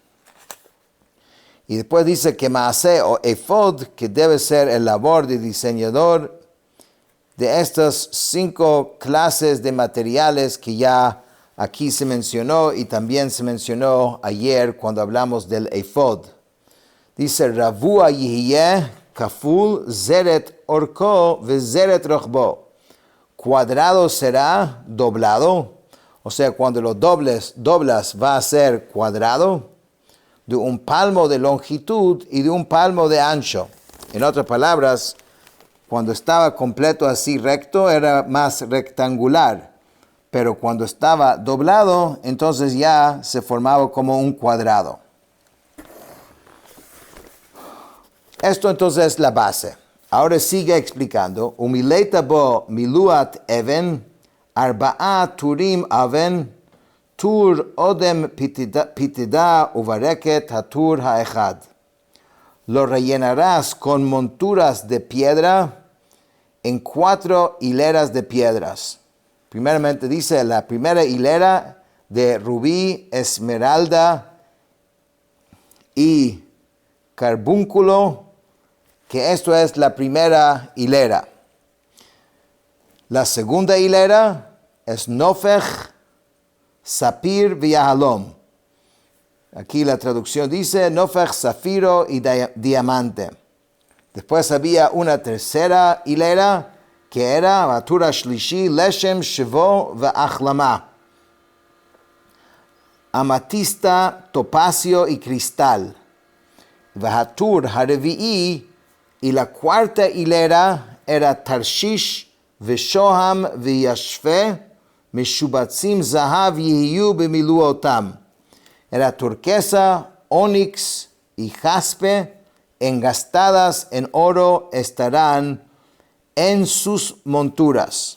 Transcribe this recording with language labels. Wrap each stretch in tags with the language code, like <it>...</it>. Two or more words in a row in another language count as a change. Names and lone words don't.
<es>Y después dice que maaseh o efod, que debe ser el labor de diseñador de estas 5 clases de materiales que ya aquí se mencionó y también se mencionó ayer cuando hablamos del efod. Dice,</es> <he>רבוע יהיה כפול זרת ארכו וזרת רחבו.</he> <es>Cuadrado será doblado, o sea, cuando lo doblas va a ser cuadrado, de 1 palmo de longitud y de 1 palmo de ancho. En otras palabras, cuando estaba completo así recto, era más rectangular. Pero cuando estaba doblado, entonces ya se formaba como un cuadrado. Esto entonces es la base. Ahora sigue explicando.</es> <he>ומלאת בו מלאת אבן ארבעה טורים אבן טור אדם פטדה וברקת הטור האחד.</he> <es>Lo rellenarás con monturas de piedra en 4 hileras de piedras. Primeramente dice la primera hilera de rubí, esmeralda y carbúnculo, que esto es la primera hilera. La segunda hilera es</es> <he>נפך ספיר ויהלם.</he> <es>Aquí la traducción dice nofej, zafiro y diamante. Después había una tercera hilera que era</es> <he>והטור השלישי לשם שבו ואחלמה.</he> <es>Amatista, topacio y cristal.</es> <he>והטור הרביעי,</he> <es>y la cuarta hilera era</es> <he>תרשיש ושהם וישפה משבצים זהב יהיו במלאתם.</he> <es>Era turquesa, onix y jaspe, engastadas en oro estarán en sus monturas.</es>